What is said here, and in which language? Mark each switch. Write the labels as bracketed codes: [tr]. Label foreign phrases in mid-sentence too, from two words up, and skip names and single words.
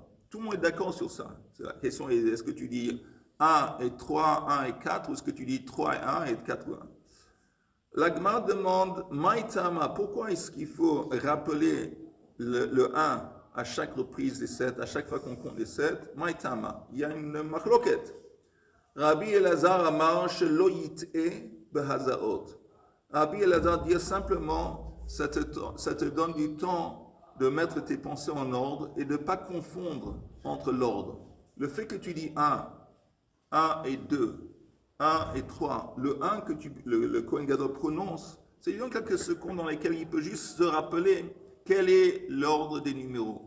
[fr] Tout le monde est d'accord sur ça. La question est, est-ce que tu dis 1 et 3, 1 et 4, ou est-ce que tu dis 3 et 1 et 4 et 1? La Gemara demande, Maïtama, pourquoi est-ce qu'il faut rappeler le 1 à chaque reprise des 7, à chaque fois qu'on compte les 7? Maïtama, il y a une machloket. [he] Rabbi Elazar אמר שלא יטעה בהזאות. [fr] Rabbi Elazar dit simplement, ça te donne du temps de mettre tes pensées en ordre et de ne pas confondre entre l'ordre. Le fait que tu dis 1 et 2, 1 et 3, le 1 que le [he] כהן גדול [fr] prononce, c'est donc quelques secondes dans lesquelles il peut juste se rappeler quel est l'ordre des numéros.